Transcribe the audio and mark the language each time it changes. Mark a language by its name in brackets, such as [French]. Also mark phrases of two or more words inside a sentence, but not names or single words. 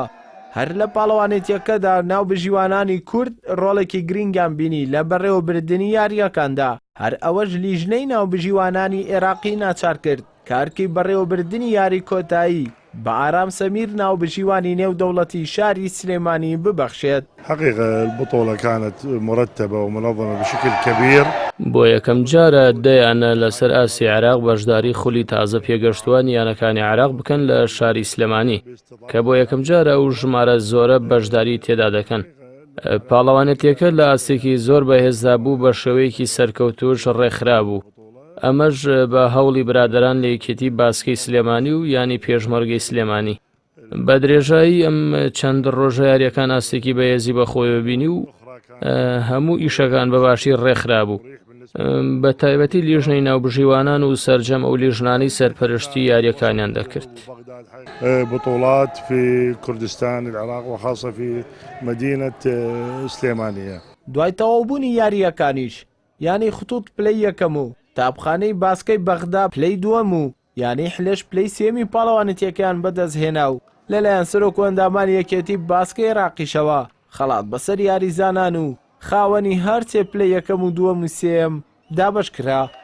[Central Kurdish] هەر لە پاڵەوانێتیەکەدا ناوبژیوانانی کورد ڕۆڵێکی گرنگیان بینی لە بەڕێوەبردننی یاریەکاندا. هەر ئەوەش لیژنەی ناوبژیوانانی عێراقی ناچار کرد کارکی بەڕێوەبردننی یاری کۆتایی بە ئارام سەمیر ناوبژیوانی نێودەوڵەتی شاری سلێمانی ببەخشێت. [Arabic] حقيقة البطولة كانت مرتبة ومنظمة بشكل كبير. [Central Kurdish] بۆ یەکەم جارە دەیانە لەسەر ئاسی عێراق بەشداری خولی تازە پێگەشتووانی یانەکانی عێراق بکەن لە شاری سلێمانی کە بۆ یەکەم جارە ئەو ژمارە زۆرە بەشداری تێدا دەکەن. پاڵەوانێتیەکە لە ئاستێکی زۆر بەهێزدا بوو بە شێوەیەکی سەرکەوتوش ڕێکخرا بوو. ئەمەش بە هەوڵی برادران لە یەکێتی باسکەی سلێمانی و ینی پێشمەرگەی سلێمانی. بە درێژایی ئەم چەند ڕۆژە یاریەکان ئاستێکی بەهێزی بەخۆیەوە بینی و هەموو ئیشەکان بەباشی ڕێکخرا بوو. بە تایبەتی لیژنەی ناوبژیوانان و سەرجەم ئەو لیژنانەی سەرپەرشتی یاریەکانیان دەکرد. [Arabic] بطولات في كردستان العراق وخاصة في مدينة سليمانية. [Central Kurdish] دوای تەواوبوونی یاریەکانیش یانی خطوط پلەی یەکەم و تاپخانەی باسکەی بەغدا پلەی دووەم و یانی حلەش پلەی سێمی پاڵەوانێتیەکەیان بەدەستهێنا و لەلایەن سەرۆک و ئەندامانی یەکێتی باسکەی عێراقیشەوە خەڵات بەسەر یاریزانان و خاوەنی هەرچێ پلەی یەکەم و دووەم و سێم دابەش کرا.